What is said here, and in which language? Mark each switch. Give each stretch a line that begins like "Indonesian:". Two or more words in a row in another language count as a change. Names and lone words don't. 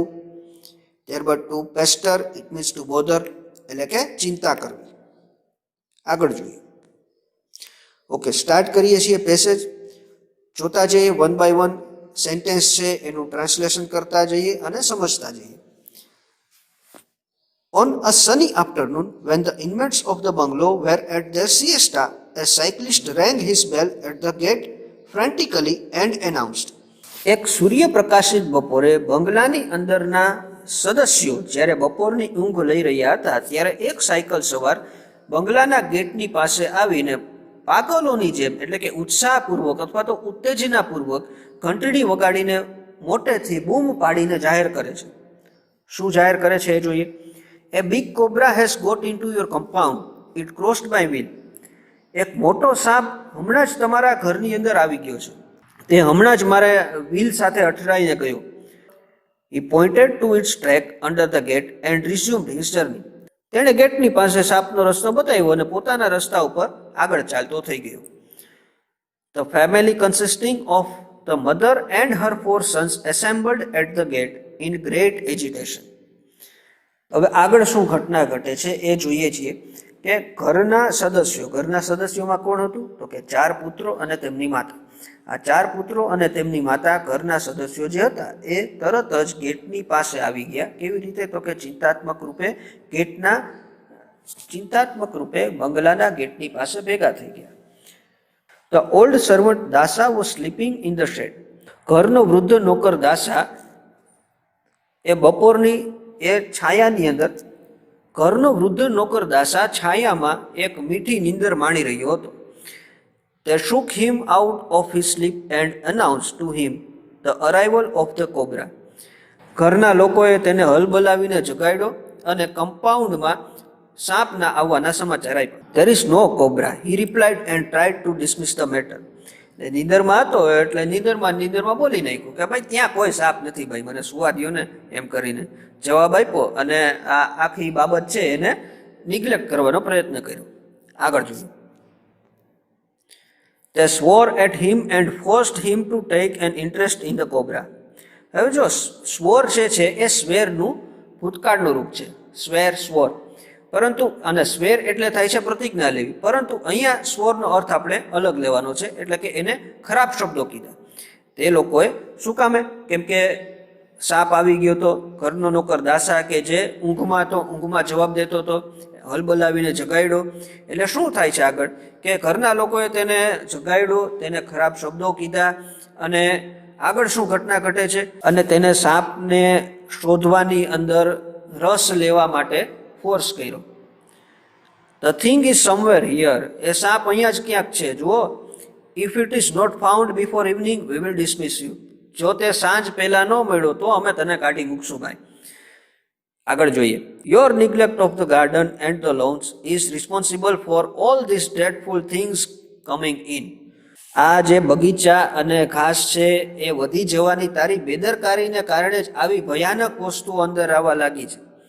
English: ત્યારબાદ to pester, it means to bother,
Gujarati: એટલે કે ચિંતા કરવી. આગળ જોઈએ. ઓકે, સ્ટાર્ટ કરીએ છીએ પેસેજ. જોતા જઈએ
English: one by one,
Gujarati: સેન્ટેન્સ છે એનું ટ્રાન્સલેશન કરતા જઈએ અને સમજતા જઈએ.
English: On a sunny afternoon, when the inmates of the bungalow were at their siesta, a cyclist rang his bell at the gate frantically and announced.
Gujarati: એક સૂર્યપ્રકાશિત બપોરે બંગલાની અંદરના સદસ્યો જ્યારે બપોરની ઊંઘ લઈ રહ્યા હતા ત્યારે એક સાયકલ સવાર બંગલાના ગેટની પાસે આવીને પાગલોની જેમ, એટલે કે ઉત્સાહપૂર્વક અથવા તો ઉત્તેજનાપૂર્વક ઘંટડી વગાડીને મોટેથી બૂમ પાડીને જાહેર કરે છે. શું જાહેર કરે છે એ જોઈએ.
English: A big cobra has got into your compound. It crossed my wheel.
Gujarati: એક મોટો સાપ હમણાં જ તમારા ઘરની અંદર આવી ગયો છે. તે હમણાં જ મારે વ્હીલ સાથે અથડાઈને ગયો.
English: He pointed to its track under the gate and resumed his journey.
Gujarati: તેણે ગેટની પાસે સાપનો રસ્તો બતાવ્યો અને પોતાના રસ્તા ઉપર આગળ ચાલતો થઈ ગયો.
English: The family consisting of the mother and her 4 sons assembled at the gate in great agitation.
Gujarati: હવે આગળ શું ઘટના ઘટે છે એ જોઈએ છીએ કે ઘરના સદસ્યોમાં કોણ હતું તો કે 4 પુત્રો અને તેમની માતા. આ 4 પુત્રો અને તેમની માતા ઘરના સદસ્યો જે હતા એ તરત જ ગેટની પાસે આવી ગયા. કેવી રીતે તો કે ચિંતાત્મક રૂપે બંગલાના ગેટની પાસે ભેગા થઈ ગયા.
English: The old servant Dasa was sleeping in the shed.
Gujarati: ઘરનો વૃદ્ધ નોકર દાસા એ બપોરની છાયાની અંદર, ઘરનો વૃદ્ધ નોકર દાસા છાયામાં એક મીઠી નીંદર માણી રહ્યો હતો.
English: They shook him out of his sleep and announced to him the arrival of the cobra.
Gujarati: ઘરના લોકોએ તેને હલબલાવીને જગાડ્યો અને કમ્પાઉન્ડમાં સાપના આવવાના સમાચાર આપ્યા.
English: There is no cobra, he replied and tried to dismiss the matter.
Gujarati: નીંદરમાં હતો એટલે નીંદરમાં બોલી નાખ્યું કે ભાઈ ત્યાં કોઈ સાપ નથી, ભાઈ મને સુવા દ્યો ને, એમ કરીને જવાબ આપ્યો અને આ આખી બાબત છે એને નિગ્લેક્ટ કરવાનો પ્રયત્ન કર્યો. આગળ જોઈએ.
English: They swore at him and forced him to take an interest in the cobra.
Gujarati: હવે જો સ્વોર છે એ સ્વેરનું ભૂતકાળનું રૂપ છે. સ્વોર, પરંતુ અને સ્વેર એટલે થાય છે પ્રતિજ્ઞા લેવી, પરંતુ અહીંયા સ્વોરનો અર્થ આપણે અલગ લેવાનો છે, એટલે કે એને ખરાબ શબ્દો કીધા. તે લોકોએ શું કામે? કેમ કે સાપ આવી ગયો તો ઘરનો નોકર દાસા કે જે ઊંઘમાં જવાબ દેતો હતો, હલબલાવીને જગાડ્યો. એટલે શું થાય છે આગળ કે ઘરના લોકોએ તેને જગાડ્યો, તેને ખરાબ શબ્દો કીધા અને આગળ શું ઘટના ઘટે છે અને તેને સાપને શોધવાની અંદર રસ લેવા માટે ફોર્સ કર્યો.
English: The thing is somewhere here.
Gujarati: એ સાપ અહીંયા જ ક્યાંક છે, જુઓ.
English: If it is not found before evening, we will dismiss you.
Gujarati: જો તે સાંજ પહેલા ન મળ્યો તો અમે તને કાઢી મૂકશું ભાઈ. આગળ જોઈએ.
English: your neglect of the garden and the lawns is responsible for all this dreadful things coming in.
Gujarati: આ જે બગીચા અને ઘાસ છે એ વધી જવાની તારી બેદરકારીને કારણે જ આવી ભયાનક વસ્તુઓ અંદર આવવા લાગી છે.